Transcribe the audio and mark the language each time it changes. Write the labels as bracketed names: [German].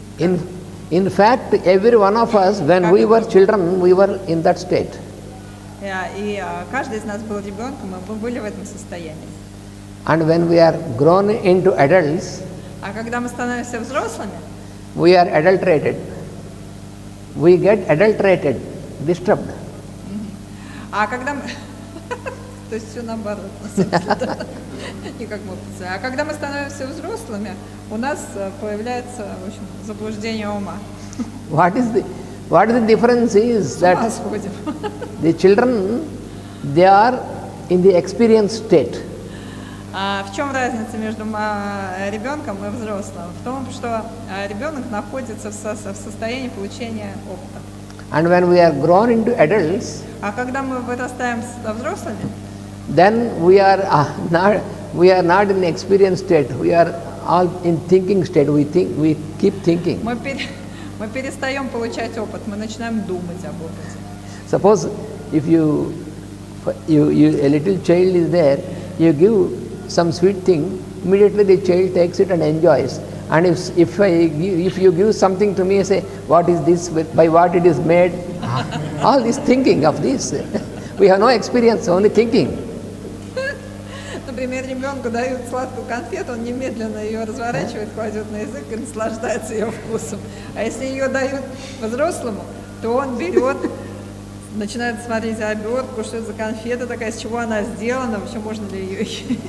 [English] In fact, every one of us, when we were children, we were in that state. [Russian] И каждый из нас был ребенком, мы были в этом состоянии. [English] And when we are grown into adults, [Russian] А когда мы становимся взрослыми, [English] we are adulterated. We get adulterated, disturbed. [Russian] а когда мы... То есть все наоборот, на самом деле. Не как мы представляем. А когда мы становимся взрослыми, у нас появляется, в общем, заблуждение ума. [English] What is the difference is [Russian] С ума [English] that [Russian] сходим. [English] the children, they are in the experience state. [Russian] А в чем разница между ребенком и взрослым? В том, что ребенок находится в состоянии получения опыта. [English] And when we are grown into adults, [Russian] А когда мы вырастаем со взрослыми, [English] then we are not in experience state. We are all in thinking state. We keep thinking. [Russian] мы перестаем получать опыт, мы начинаем думать об опыте. [English] Suppose if a little child is there, you give some sweet thing, immediately the child takes it and enjoys. And if you give something to me, say, what is this, by what it is made, all this thinking of this. We have no experience, only thinking. [Russian] Например, ребенку дают сладкую конфету, он немедленно ее разворачивает, кладет на язык и наслаждается ее вкусом. А если ее дают взрослому, то он берет, начинает смотреть обертку, что это за конфета такая, из чего она сделана, вообще можно ли ее есть.